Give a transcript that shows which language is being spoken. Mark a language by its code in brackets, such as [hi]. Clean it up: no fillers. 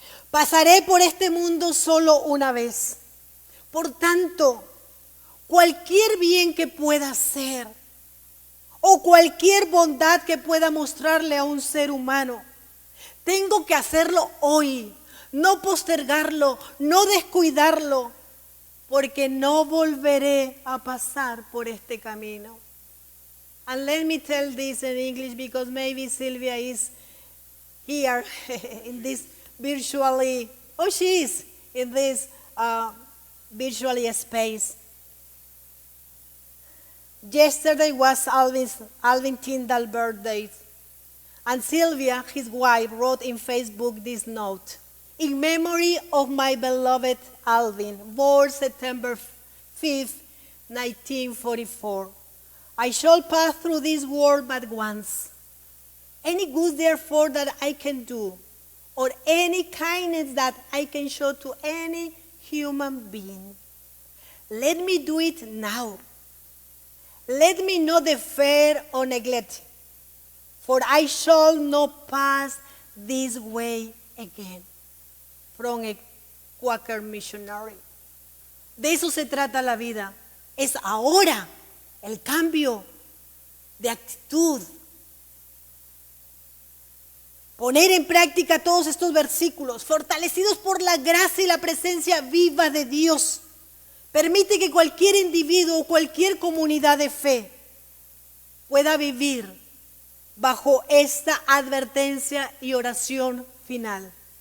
[es] Pasaré por este mundo solo una vez. Por tanto, cualquier bien que pueda hacer o cualquier bondad que pueda mostrarle a un ser humano, tengo que hacerlo hoy, no postergarlo, no descuidarlo, porque no volveré a pasar por este camino. [en] And let me tell this in English because maybe Sylvia is here in this virtually, oh, she is in this virtually space. Yesterday was Alvin Tyndall's birthday, and Sylvia, his wife, wrote in Facebook this note. In memory of my beloved Alvin, born September 5th, 1944. I shall pass through this world but once. Any good, therefore, that I can do, or any kindness that I can show to any human being, let me do it now. Let me not defer or neglect, for I shall not pass this way again. From a Quaker missionary. [es] De eso se trata la vida. Es ahora el cambio de actitud. Poner en práctica todos estos versículos, fortalecidos por la gracia y la presencia viva de Dios, permite que cualquier individuo o cualquier comunidad de fe pueda vivir bajo esta advertencia y oración final.